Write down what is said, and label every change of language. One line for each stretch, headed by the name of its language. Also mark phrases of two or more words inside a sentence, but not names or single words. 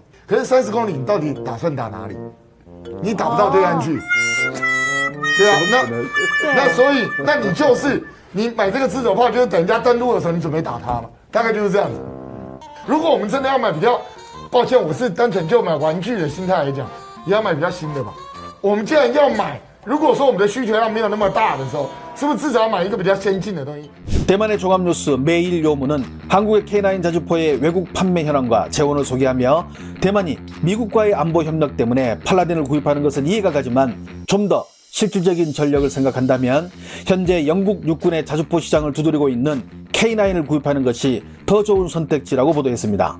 Chinese: 可是30公里，你到底打算打哪里？你打不到对岸去，对啊，那所以，那你就是你买这个自走炮，就是等人家登陆的时候，你准备打它嘛，大概就是这样子。如果我们真的要买比较，抱歉，我是单纯就买玩具的心态来讲，也要买比较新的吧。我们既然要买，如果说我们的需求量没有那么大的时候，是不是至少要买一个比较先进的东西？
Korean: 대만의 종합뉴스 매일 요문은 한국의 K9 자주포의 외국 판매 현황과 재원을 소개하며, 대만이 미국과의 안보 협력 때문에 팔라딘을 구입하는 것은 이해가 가지만 좀 더 실질적인 전력을 생각한다면 현재 영국 육군의 자주포 시장을 두드리고 있는 K9을 구입하는 것이 더 좋은 선택지라고 보도했습니다.